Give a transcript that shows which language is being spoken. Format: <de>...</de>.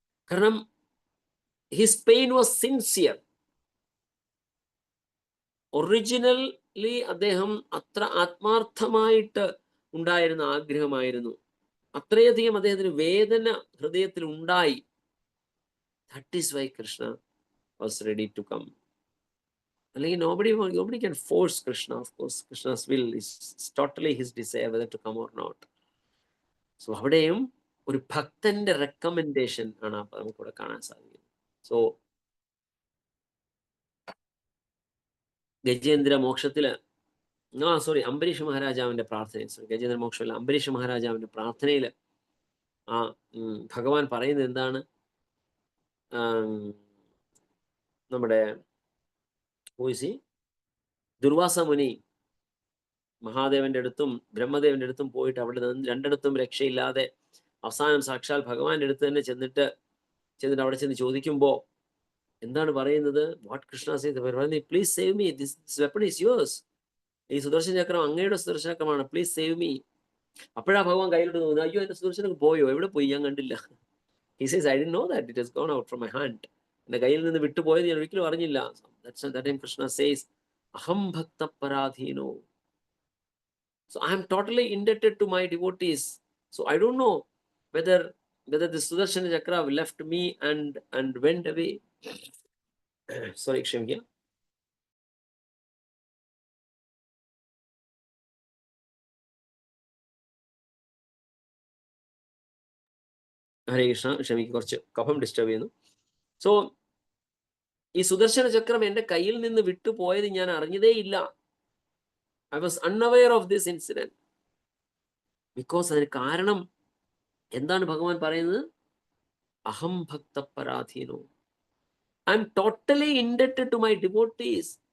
<ml>കാരണം</ml> <en>his pain was sincere.</en> <ml>Originally അദ്ദേഹം അത്ര ആത്മാർത്ഥമായിട്ട് ഉണ്ടായിരുന്ന ആഗ്രഹമായിരുന്നു. അത്രയധികം അദ്ദേഹത്തിന് വേദന ഹൃദയത്തിൽ ഉണ്ടായി.</ml> <en>That is why Krishna was ready to come.</en> <ml>അല്ലെങ്കിൽ</ml> <en>nobody can force Krishna. Of course, Krishna's will is totally his desire whether to come or not.</en> <ml>So അവിടെയും ഒരു ഭക്തന്റെ റെക്കമെൻഡേഷൻ ആണ് നമുക്കിവിടെ കാണാൻ സാധിക്കുന്നത്. സോ ഗജേന്ദ്ര മോക്ഷത്തില് അംബരീഷ് മഹാരാജാവിന്റെ പ്രാർത്ഥന, ഗജേന്ദ്ര മോക്ഷത്തില് അംബരീഷ് മഹാരാജാവിന്റെ പ്രാർത്ഥനയില് ഭഗവാൻ പറയുന്നത് എന്താണ്? നമ്മുടെ ദുർവാസ മുനി മഹാദേവന്റെ അടുത്തും ബ്രഹ്മദേവന്റെ അടുത്തും പോയിട്ട് അവിടെ നിന്ന് രണ്ടിടത്തും രക്ഷയില്ലാതെ അവസാനം സാക്ഷാൽ ഭഗവാന്റെ അടുത്ത് തന്നെ ചെന്നിട്ട് അവിടെ ചെന്ന് ചോദിക്കുമ്പോ എന്താണ് പറയുന്നത്?</ml> <en>What Krishna save, please save me, this weapon is yours.</en> <ml>ഈ സുദർശന ചക്രം അങ്ങയുടെ സുദർശന ചക്രമാണ്,</ml> <en>Please save me.</en> <ml>അപ്പോഴാ ഭഗവാൻ കയ്യിലോട്ട് തോന്നുന്നു, അയ്യോ എന്റെ സുദർശനം പോയോ, എവിടെ പോയി, ഞാൻ കണ്ടില്ല.</ml> <en>He says, I didn't know that it has gone out from my hand.</en> <ml>എന്റെ കയ്യിൽ നിന്ന് വിട്ടുപോയത് ഞാൻ ഒരിക്കലും അറിഞ്ഞില്ല.</ml> <en>That time Krishna says,</en> <sa>Aham bhakta paradhino.</sa> <en>So I am totally indebted to my devotees. So I don't know whether the Sudarshana Chakra left me and went away. Sorry, Kshemya.</en> <ml>ഹരേ കൃഷ്ണ, ക്ഷമിക്ക്, കുറച്ച് കഫം disturb ചെയ്യുന്നു. So ഈ സുദർശന ചക്രം എന്റെ കയ്യിൽ നിന്ന് വിട്ടുപോയത് ഞാൻ അറിഞ്ഞതേ ഇല്ല.</ml> <en>I was unaware of this incident. Because</en> <ml>അതിന് കാരണം എന്താണ് ഭഗവാൻ പറയുന്നത്?</ml> <sa>അഹം ഭക്ത പരാധീനോ.</sa> <en>I am totally indebted to my devotees.</en>